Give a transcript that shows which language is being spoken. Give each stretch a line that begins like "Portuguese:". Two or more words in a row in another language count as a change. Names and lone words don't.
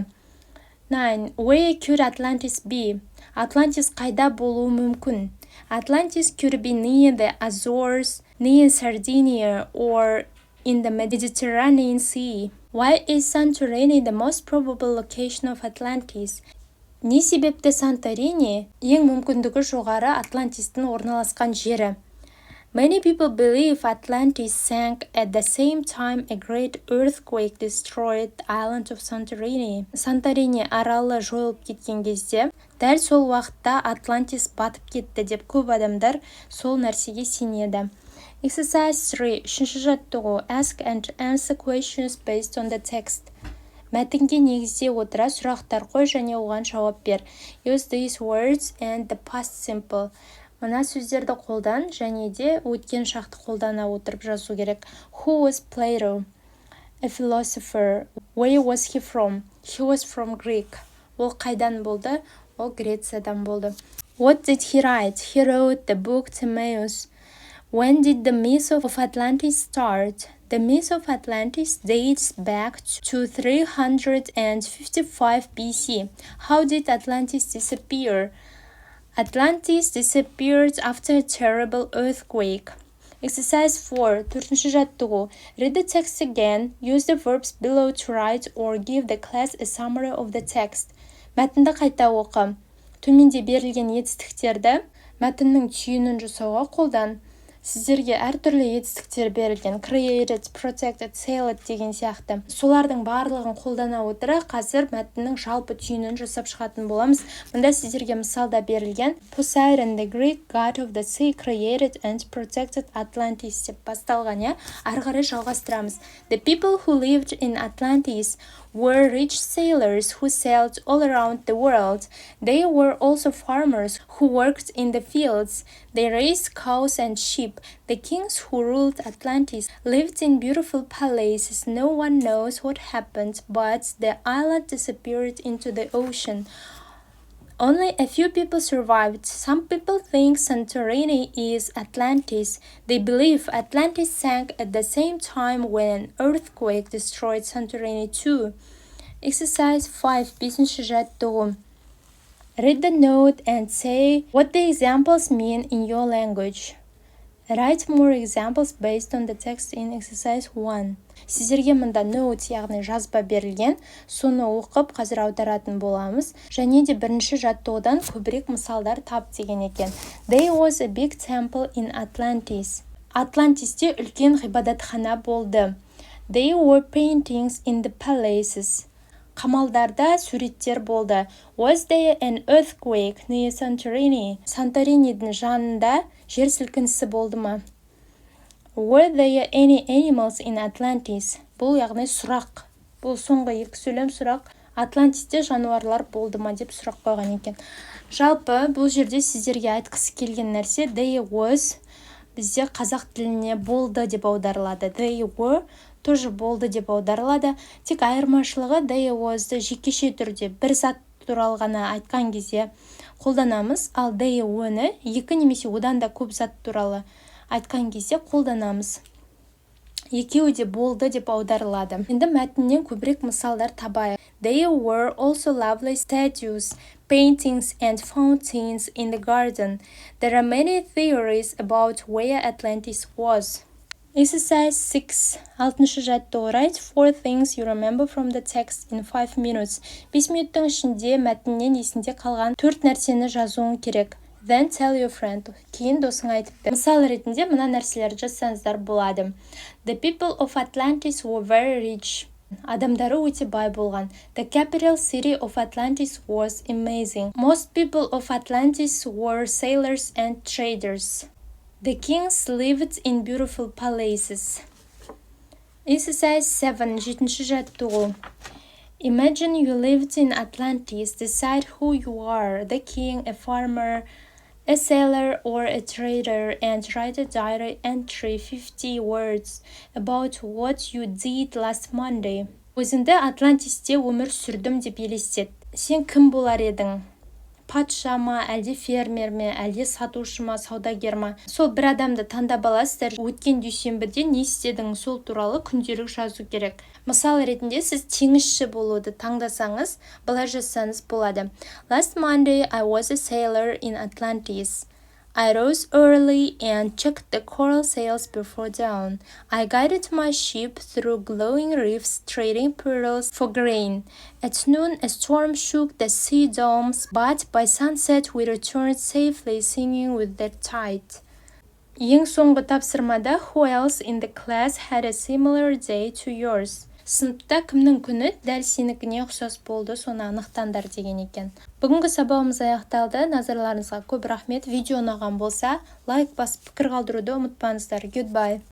English: 9. Where could Atlantis be?
Kazakh: Atlantis қайда болуы мүмкін?
English: Atlantis could be near the Azores, near Sardinia, or in the Mediterranean Sea. Why is Santorini the most probable location of Atlantis?
Kazakh: Не себепті Санторини ең мүмкіндігі жоғары Атлантистің орналасқан жері?
English: Many people believe Atlantis sank at the same time a great earthquake destroyed the island of Santorini.
Kazakh: Санторини аралы жойылып кеткен кезде, дәл сол уақытта Атлантис батып кетті деп көп адамдар сол нәрсеге сенеді. Exercise 3. Үшінші жаттығу.
English: Ask and answer questions based on the text.
Kazakh: Мәтінге негізде отыра сұрақтар қой және оған жауап бер.
English: Use these words and the past simple.
Kazakh: Мына сөздерді қолдан және де өткен шақты қолдана отырып жазу керек.
English: Who was Plato? A philosopher. Where was he from? He was from Greek.
Kazakh: Ол қайдан болды? Ол Грециядан болды.
English: What did he write? He wrote the book Timaeus. When did the myth of Atlantis start? The myth of Atlantis dates back to 355 BC. How did Atlantis disappear? Atlantis disappeared after a terrible earthquake.
Kazakh: Exercise 4. Төртінші жаттығу.
English: Read the text again. Use the verbs below to write or give the class a summary of the text.
Kazakh: Мәтінді қайта оқы. Төменде берілген етістіктерді мәтіннің түйінін жасауға қолдан. Сіздерге әртүрлі етістіктер берілген.
English: Created, protected, sailed
Kazakh: деген сияқты. Солардың барлығын қолдана отыра қазір мәтіннің жалпы түйінін жасап шығатын боламыз. Мұнда сіздерге мысалда берілген
English: Poseidon, the Greek god of the sea, created and protected Atlantis
Kazakh: деп басталған. Ары қарай жалғастырамыз.
English: The people who lived in Atlantis were rich sailors who sailed all around the world. They were also farmers who worked in the fields. They raised cows and sheep. The kings who ruled Atlantis lived in beautiful palaces. No one knows what happened, but the island disappeared into the ocean. Only a few people survived. Some people think Santorini is Atlantis. They believe Atlantis sank at the same time when an earthquake destroyed Santorini too. Exercise 5. Бесінші жаттығу. Read the note and say what the examples mean in your language. Write more examples based on the text in exercise 1.
Kazakh: Сіздерге мұнда note, яғни жазба берілген, соны оқып қазір аударатын боламыз. Және де бірінші жаттығудан көбірек мысалдар тап деген екен.
English: There was a big temple in Atlantis.
Kazakh: Атлантисте үлкен ғибадатхана болды.
English: There were paintings in the palaces.
Kazakh: Қамалдарда суреттер болды.
English: Was there an earthquake near Santorini?
Kazakh: Санторинидің жанында жер сілкінісі болды ма?
English: Were there any animals in Atlantis?
Kazakh: Бұл яғни сұрақ. Бұл соңғы екі сөйлем сұрақ. Атлантисте жануарлар болды ма деп сұрақ қойған екен. Жалпы бұл жерде сіздерге айтқысы келген нәрсе
English: there was
Kazakh: бізде қазақ тіліне болды деп аударылады.
English: They were
Kazakh: тоже болды деп аударылады. Тек айырмашылығы
English: they was'ды
Kazakh: жекеше түрде бір зат туралы ғана айтқан кезде қолданамыз, ал
English: they were'ні
Kazakh: екі немесе одан да көп зат туралы айтқан кезде қолданамыз. Екеуі де болды деп аударылады. Енді мәтіннен көбірек мысалдар табайық.
English: There were also lovely statues, paintings and fountains in the garden. There are many theories about where Atlantis was.
Kazakh: Exercise 6. Алтыншы жаттығу.
English: Write 4 things you remember from the text in 5 minutes.
Kazakh: 5 минуттың ішінде мәтіннен есінде қалған 4 нәрсені жазуың керек.
English: Then tell your friend.
Kazakh: Кейін досыңа айтып бер. Мысал ретінде мына нәрселерді жазсаңыздар болады.
English: The people of Atlantis were very rich.
Kazakh: Адамдары өте бай болған.
English: The capital city of Atlantis was amazing. Most people of Atlantis were sailors and traders. The kings lived in beautiful palaces.
Kazakh: Exercise 7. Жетінші жаттығу.
English: Imagine you lived in Atlantis. Decide who you are, the king, a farmer, a sailor, or a trader, and write a diary entry 50 words about what you did last Monday.
Kazakh: Өзіңді Атлантисте өмір сүрдім деп елестет. Сен кім болар едің? Патша ма, әлде фермер ме, әлде сатушы ма, саудагер ма? Сол бір адамды таңдап аласыздар. Өткен дүйсенбіде не істедің, сол туралы күнделік жазу керек. Мысал ретінде сіз теңізші болуды таңдасаңыз, былай жазсаңыз болады.
English: Last Monday I was a sailor in Atlantis. I rose early and checked the coral sails before dawn. I guided my ship through glowing reefs, trading pearls for grain. At noon, a storm shook the sea domes, but by sunset we returned safely, singing with the tide.
Kazakh: Ең соңғы тапсырмада
English: who else in the class had a similar day to yours?
Kazakh: Сыныпта кімнің күні дәл сенікіне ұқсас болды, соны анықтаңдар деген екен. Бүгінгі сабағымыз аяқталды. Назарларыңызға көп рахмет. Видео ұнаған болса, лайк басып пікір қалдыруды ұмытпаңыздар.
English: Goodbye.